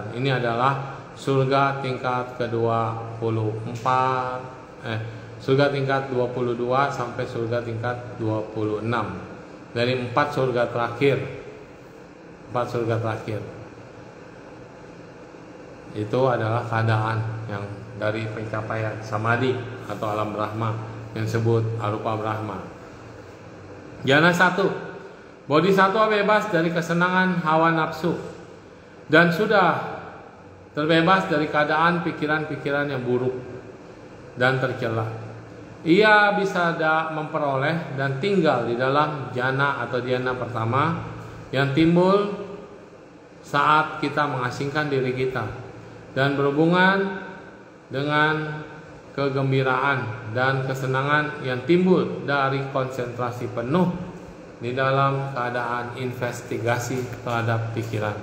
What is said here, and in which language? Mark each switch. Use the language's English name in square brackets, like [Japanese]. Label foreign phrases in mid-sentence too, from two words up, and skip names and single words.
[Indonesian] Ini adalah surga tingkat ke-24, surga tingkat 22 sampai surga tingkat 26. Dari 4 surga terakhir, 4 surga terakhir itu adalah keadaan yang dari pencapaian samadhi atau alam Brahma yang disebut [Sanskrit] arupa Brahma. [Indonesian] Jana 1, bodhisattva bebas dari kesenangan hawa nafsu dan sudah terbebas dari keadaan pikiran-pikiran yang buruk dan tercela. Ia bisa memperoleh dan tinggal di dalam jana atau dhyana pertama yang timbul saat kita mengasingkan diri kita dan berhubungan dengan kegembiraan dan kesenangan yang timbul dari konsentrasi penuh di dalam keadaan investigasi terhadap pikiran.